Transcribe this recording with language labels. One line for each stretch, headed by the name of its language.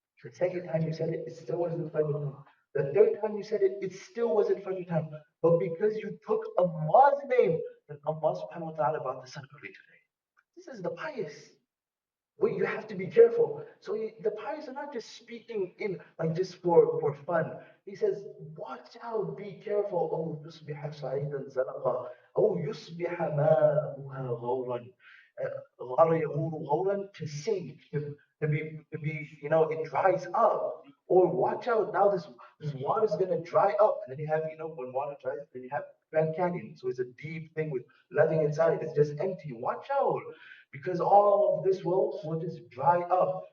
English: The second time you said it, it still wasn't Fajr time. The third time you said it, it still wasn't Fajr time. But because you took Allah's name, then Allah subhanahu wa ta'ala brought the sun early today. This is the pious. Well, you have to be careful. So the pious are not just speaking in like just for fun. He says, watch out, be careful.
Arabic: Oh, يصبح صعيدا زلقا. Oh, يصبح ماؤها غورا. غار يغور غورا,
English: to sink, to be, it dries up. Or watch out, now this water is gonna dry up. And then you have, when water dries, then you have Grand Canyon. So it's a deep thing with nothing inside. It's just empty. Watch out because all of this will just dry up.